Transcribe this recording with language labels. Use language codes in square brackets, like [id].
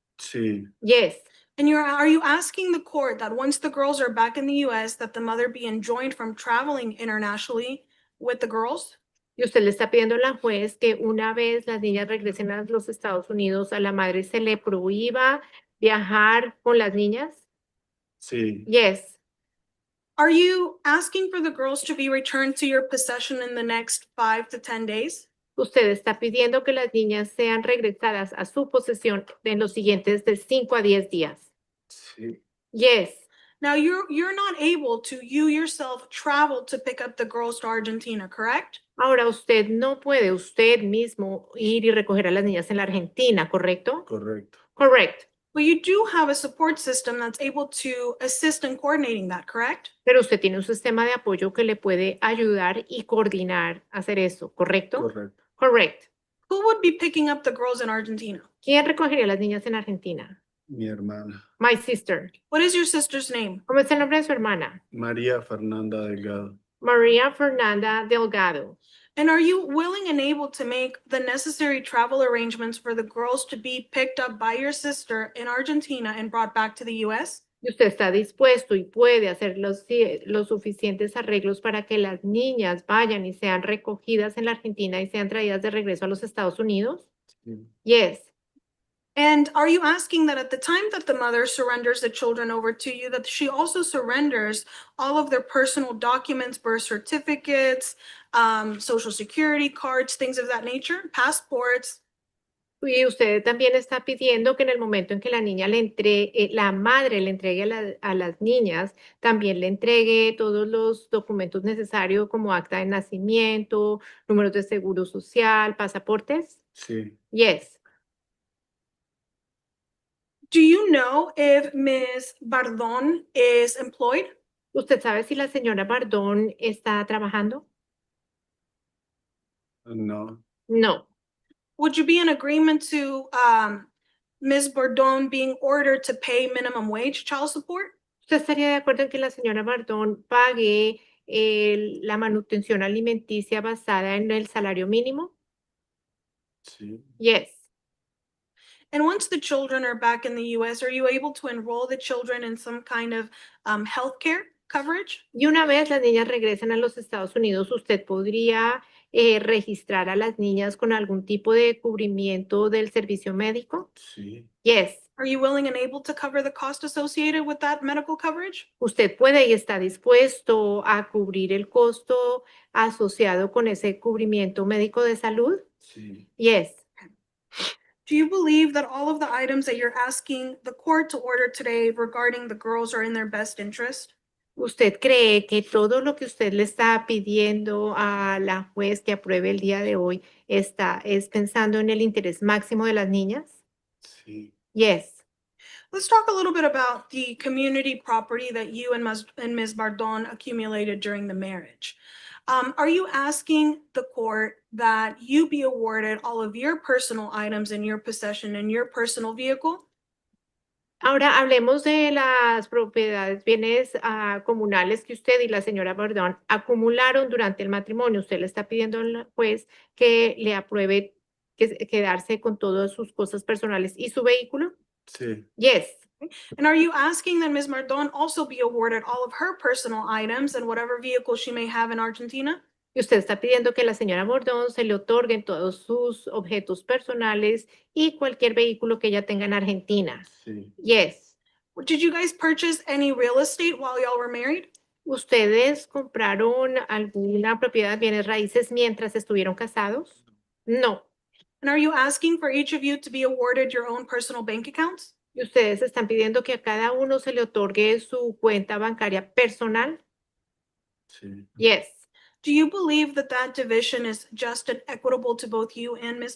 [es] sí, [en] Yes. And are you asking the court that once the girls are back in the US, that the mother be enjoined from traveling internationally with the girls? [es] Y usted le está pidiendo a la juez que una vez las niñas regresen a los Estados Unidos, a la madre se le prohíba viajar con las niñas. sí, [en] Yes. Are you asking for the girls to be returned to your possession in the next 5 to 10 days? [es] Usted está pidiendo que las niñas sean regresadas a su posesión en los siguientes de 5 a 10 días. sí. [en] Yes. Now, you're not able to, you yourself, travel to pick up the girls to Argentina, correct? [es] Ahora usted no puede usted mismo ir y recoger a las niñas en la Argentina, ¿correcto? Correcto. [en] Correct. But you do have a support system that's able to assist in coordinating that, correct? [es] Pero usted tiene un sistema de apoyo que le puede ayudar y coordinar hacer eso, ¿correcto? Correcto. [en] Correct. Who would be picking up the girls in Argentina? [es] ¿Quién recogería a las niñas en Argentina? Mi hermana. [en] My sister. What is your sister's name? [es] ¿Cómo es el nombre de su hermana? María Fernanda Delgado. [en] María Fernanda Delgado. And are you willing and able to make the necessary travel arrangements for the girls to be picked up by your sister in Argentina and brought back to the US? [es] Y usted está dispuesto y puede hacer los suficientes arreglos para que las niñas vayan y sean recogidas en la Argentina y sean traídas de regreso a los Estados Unidos? Sí. [en] Yes. And are you asking that at the time that the mother surrenders the children over to you, that she also surrenders all of their personal documents, birth certificates, social security cards, things of that nature, passports? [es] Y usted también está pidiendo que en el momento en que la niña la madre le entregue a las niñas, también le entregue todos los documentos necesarios como acta de nacimiento, números de seguro social, pasaportes. Sí. [en] Yes. Do you know if Ms. Bardon is employed? [es] ¿Usted sabe si la señora Bardón está trabajando? No. [en] No. Would you be in agreement to Ms. Bardon being ordered to pay minimum wage child support? [es] ¿Usted estaría de acuerdo en que la señora Bardón pague la manutención alimenticia basada en el salario mínimo? Sí. [en] Yes. And once the children are back in the US, are you able to enroll the children in some kind of healthcare coverage? [es] Y una vez las niñas regresen a los Estados Unidos, ¿usted podría registrar a las niñas con algún tipo de cubrimiento del servicio médico? Sí. [en] Yes. Are you willing and able to cover the cost associated with that medical coverage? [es] ¿Usted puede y está dispuesto a cubrir el costo asociado con ese cubrimiento médico de salud? Sí. [en] Yes. Do you believe that all of the items that you're asking the court to order today regarding the girls are in their best interest? [es] ¿Usted cree que todo lo que usted le está pidiendo a la juez que apruebe el día de hoy es pensando en el interés máximo de las niñas? Sí. [en] Yes. Let's talk a little bit about the community property that you and Ms. Bardon accumulated during the marriage. Are you asking the court that you be awarded all of your personal items in your possession in your personal vehicle? [es] Ahora hablemos de las propiedades, bienes comunales que usted y la señora Bardón acumularon durante el matrimonio. Usted le está pidiendo al juez que le apruebe quedarse con todas sus cosas personales y su vehículo. Sí. [en] Yes. And are you asking that Ms. Bardon also be awarded all of her personal items and whatever vehicle she may have in Argentina? [es] Y usted está pidiendo que la señora Bordón se le otorguen todos sus objetos personales y cualquier vehículo que ella tenga en Argentina. Sí. [en] Yes. Did you guys purchase any real estate while y'all were married? [es] ¿Ustedes compraron alguna propiedad, bienes raíces mientras estuvieron casados? No. [en] And are you asking for each of you to be awarded your own personal bank accounts? [es] ¿Y ustedes están pidiendo que a cada uno se le otorgue su cuenta bancaria personal? Sí. [en] Yes. Do you believe that that division is just and equitable to both you and Ms.